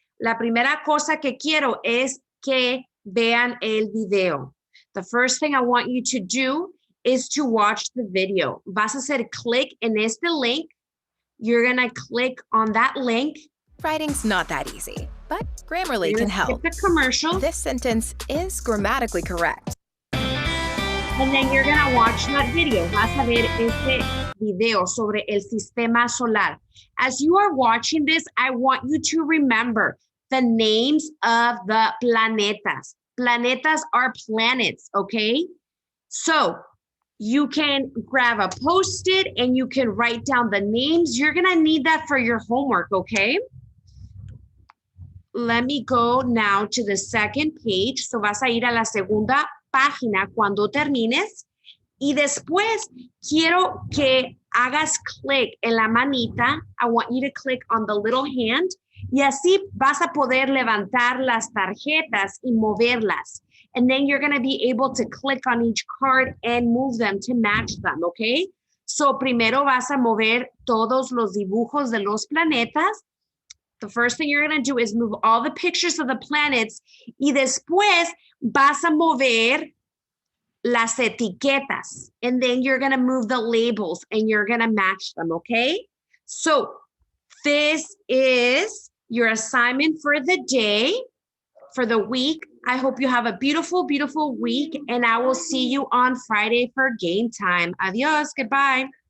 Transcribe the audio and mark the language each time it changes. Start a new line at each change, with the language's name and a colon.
Spanish: La primera cosa que quiero es que vean el video.
English: The first thing I want you to do is to watch the video.
Spanish: Vas a hacer clic en este link.
English: You're going to click on that link. Writing's not that easy, but Grammarly can help. Skip the commercial. This sentence is grammatically correct. And then you're going to watch that video.
Spanish: Vas a ver este video sobre el sistema solar.
English: As you are watching this, I want you to remember the names of the planetas. Planetas are planets, okay? So you can grab a Post-it and you can write down the names. You're going to need that for your homework, okay? Let me go now to the second page.
Spanish: So vas a ir a la segunda página cuando termines. Y después quiero que hagas clic en la manita.
English: I want you to click on the little hand.
Spanish: Y así vas a poder levantar las tarjetas y moverlas.
English: And then you're going to be able to click on each card and move them to match them, okay?
Spanish: So primero vas a mover todos los dibujos de los planetas.
English: The first thing you're going to do is move all the pictures of the planets.
Spanish: Y después vas a mover las etiquetas.
English: And then you're going to move the labels and you're going to match them, okay? So this is your assignment for the day, for the week. I hope you have a beautiful, beautiful week, and I will see you on Friday for game time. Adios, goodbye.